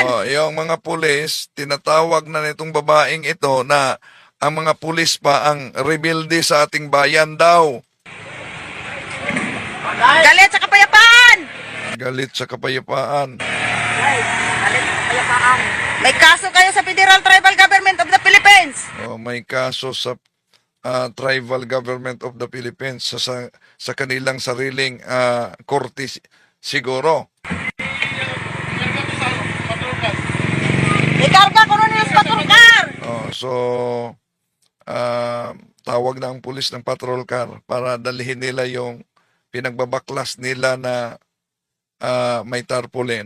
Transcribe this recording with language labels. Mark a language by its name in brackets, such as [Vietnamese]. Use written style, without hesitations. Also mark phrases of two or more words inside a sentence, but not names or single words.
[Filipino] Yung mga pulis, tinatawag na nitong babaeng ito na ang mga pulis pa ang rebuildi sa ating bayan daw. Galit sa kapayapaan. Galit sa kapayapaan. May kaso kayo sa Federal Tribal Government of the Philippines. May kaso sa Tribal Government of the Philippines sa kanilang sariling korte siguro. Ikarga ko nun yung patrol car. So, tawag na ang pulis ng patrol car para dalhin nila yung pinagbabaklas nila na may tarpaulin.